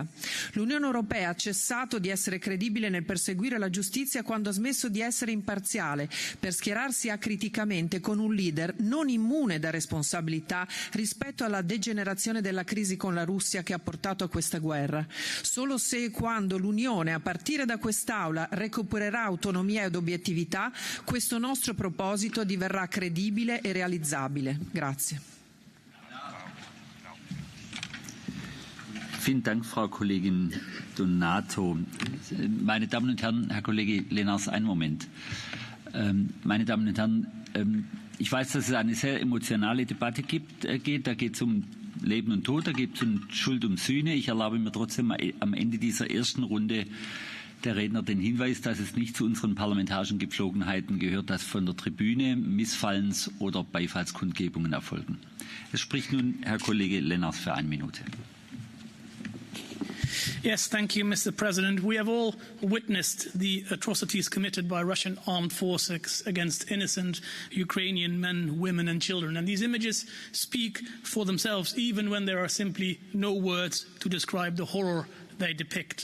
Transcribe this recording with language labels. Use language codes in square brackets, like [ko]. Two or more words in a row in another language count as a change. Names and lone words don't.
[it] L'Unione Europea ha cessato di essere credibile nel perseguire la giustizia quando ha smesso di essere imparziale per schierarsi acriticamente con un leader non immune da responsabilità rispetto alla degenerazione della crisi con la Russia che ha portato a questa guerra. Solo se e quando l'Unione, a partire da quest'Aula, recupererà autonomia ed obiettività, questo nostro proposito diverrà credibile e realizzabile. Grazie. [de] Vielen Dank, Frau Kollegin Donato. Meine Damen und Herren, Herr Kollege Lennars, einen Moment. Meine Damen und Herren, ich weiß, dass es eine sehr emotionale Debatte geht. Da geht es um Leben und Tod, da geht es um Schuld und Sühne. Ich erlaube mir trotzdem am Ende dieser ersten Runde der Redner den Hinweis, dass es nicht zu unseren parlamentarischen Gepflogenheiten gehört, dass von der Tribüne Missfallens- oder Beifallskundgebungen erfolgen. Es spricht nun Herr Kollege Lennars für 1 Minute. [en] Yes, thank you, Mr. President. We have all witnessed the atrocities committed by Russian armed forces against innocent Ukrainian men, women and children. And these images speak for themselves, even when there are simply no words to describe the horror they depict.